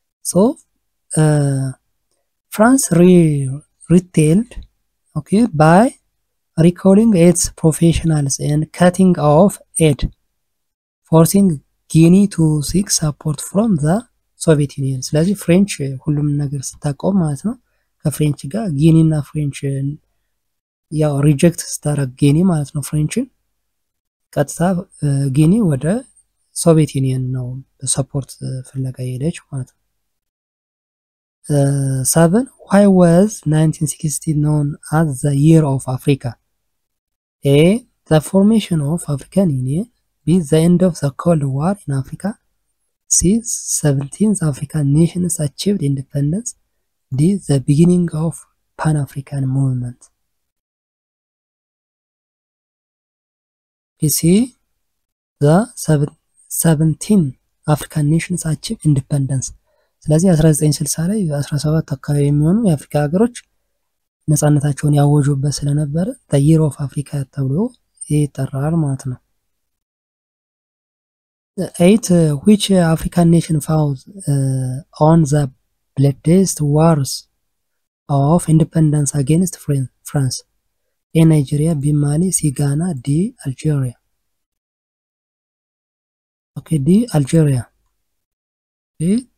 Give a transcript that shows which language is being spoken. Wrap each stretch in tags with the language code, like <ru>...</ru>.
<en>So, France retailed, okay, by recalling its professionals and cutting off aid, forcing Guinea to seek support from the Soviet Union.</en> <am>ስለዚህ ፍሬንች ሁሉም ነገር ስታቆም ማለት ነው ከፍሬንች ጋር ጊኒ እና ፍሬንች ያው ሪጀክት ስታረግ ጊኒ ማለት ነው ፍሬንችን ቀጥታ ጊኒ ወደ ሶቪየት ዩኒየን ነው ሰፖርት ፍለጋ ሄደች ማለት ነው። 7.</am> <en>Why was 1960 known as the year of Africa? A. The formation of African Union. B. The end of the Cold War in Africa. C. 17th African nations achieved independence. D. The beginning of Pan-African movement. You see, the 17 African nations achieved independence.</en> <am>ስለዚህ 1960 ላይ 17 አካባቢ የሚሆኑ የአፍሪካ ሀገሮች ነፃነታቸውን ያወጁበት ስለነበረ</am> <en>the year of Africa</en> <am>ተብሎ ይጠራል ማለት ነው። 8.</am> <en>Which African nation fought on the bloodiest wars of independence against France? A. Nigeria, B. Mali, C. Ghana, D. Algeria. Okay, D. Algeria. Okay.</en>